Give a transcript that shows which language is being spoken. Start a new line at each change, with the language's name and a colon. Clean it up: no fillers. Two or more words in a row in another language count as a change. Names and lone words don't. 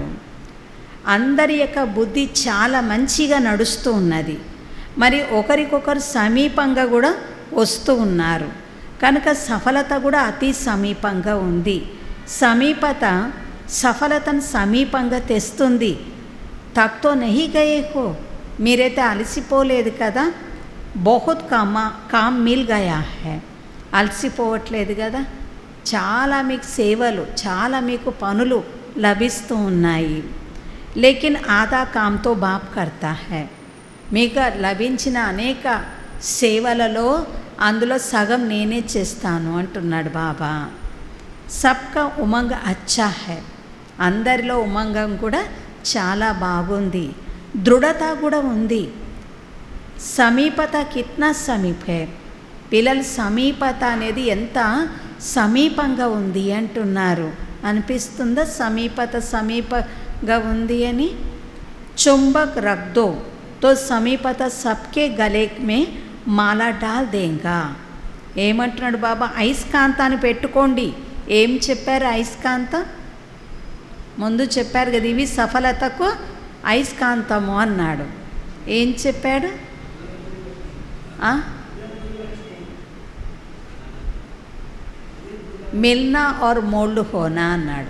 Telugu: అందరి యొక్క బుద్ధి చాలా మంచిగా నడుస్తూ ఉన్నది. మరి ఒకరికొకరు సమీపంగా కూడా వస్తూ ఉన్నారు కనుక సఫలత కూడా అతి సమీపంగా ఉంది. సమీపత సఫలతను సమీపంగా తెస్తుంది.
Hindi: थक तो नहीं गए हो,
Telugu: మీరైతే అలసిపోలేదు కదా.
Hindi: बहुत काम मिल गया है,
Telugu: అలసిపోవట్లేదు కదా. చాలా మీకు సేవలు, చాలా మీకు పనులు లభిస్తూ ఉన్నాయి.
Hindi: लेकिन आधा काम तो बाप करता है,
Telugu: మీకు లభించిన అనేక సేవలలో అందులో సగం నేనే చేస్తాను అంటున్నాడు బాబా.
Hindi: सबका उमंग अच्छा है,
Telugu: అందరిలో ఉమంగం కూడా చాలా బాగుంది. దృఢత కూడా ఉంది.
Hindi: समीपता कितना समीप है,
Telugu: పిల్లల సమీపత అనేది ఎంత సమీపంగా ఉంది అంటున్నారు. అనిపిస్తుందా సమీపంగా ఉంది అని?
Hindi: चुंबक रख दो तो समीपता सबके गले में माला डाल देंगा.
Telugu: ఏమంటున్నాడు బాబా? అయస్కాంతాన్ని పెట్టుకోండి. ఏం చెప్పారు? అయస్కాంతం ముందు చెప్పారు కదా, ఇవి సఫలతకు అయస్కాంతము అన్నాడు. ఏం చెప్పాడు?
Hindi: मिलना और मोल्ड होना
Telugu: అన్నాడు.